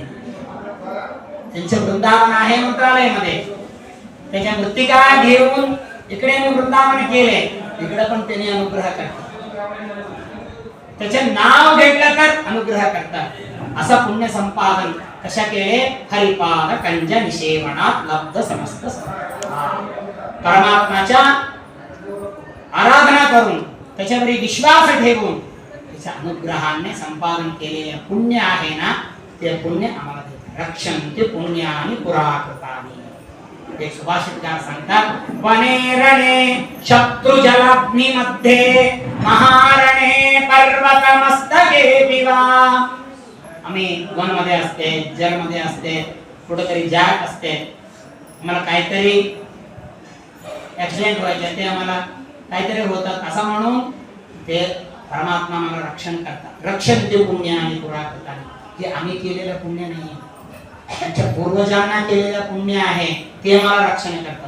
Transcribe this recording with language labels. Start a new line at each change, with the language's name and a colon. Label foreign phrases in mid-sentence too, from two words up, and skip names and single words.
Marathi: त्यांचे वृंदावन आहे मंत्रालयामध्ये. त्याच्या मृत्तिका घेऊन इकडे वृंदावन केले, इकडे पण त्यांनी अनुग्रह करतात. त्याचे नाव घेतलं तर अनुग्रह करतात. असं पुण्य संपादन कशा केले?
Sanskrit: हरिपाद कंज निषेवणात लब्ध समस्त.
Marathi: परमात्माच्या आराधना करून त्याच्यावर विश्वास ठेवून त्याच्या अनुग्रहाने संपादन केलेले पुण्य आहे ना, ते पुण्य आम्हाला देतात.
Sanskrit: रक्षन्ते पुण्यानि पुराकृतानि.
Marathi: एक सुभाषितकार सांगतात,
Sanskrit: वने रणे शत्रुजलाग्नि मध्ये महारणे पर्वत मस्तके विवा.
Marathi: आम्ही वन मध्ये असते, जल मध्ये असते, कुठेतरी जाग असते, आम्हाला काहीतरी ऍक्सिडेंट व्हायचे, ते आम्हाला काहीतरी होतात असं म्हणून ते परमात्मा आम्हाला रक्षण करतात.
Sanskrit: रक्षन्ते पुण्यानि पुराकृतानि.
Marathi: हे आम्ही केलेलं पुण्य नाही, आमच्या पूर्वजांना केलेलं पुण्य आहे, ते आम्हाला रक्षण करतात.